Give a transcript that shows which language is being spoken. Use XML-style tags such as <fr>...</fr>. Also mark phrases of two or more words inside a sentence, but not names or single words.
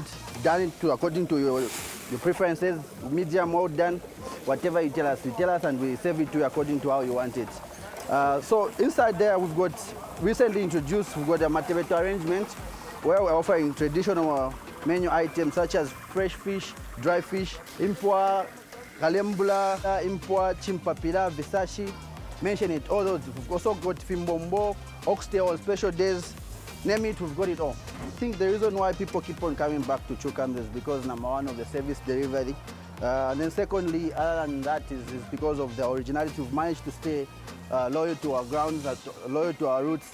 <en>Done it according to your preferences, medium, well done, whatever you tell us, and we serve it to you according to how you want it. So inside there, we've got recently introduced, we've got a matebeto arrangement where we're offering traditional menu items such as fresh fish, dry fish,</en> <bem>impwa, kalembula, impwa, chimpapila, visashi.</bem> <en>Mention it, all those. We've also got fimbombo, oxtail on special days. Name it, we've got it all. I think the reason why people keep on coming back to Chukams is because number one of the service delivery. And then secondly, other than that, is because of the originality. We've managed to stay loyal to our grounds, loyal to our roots.</en>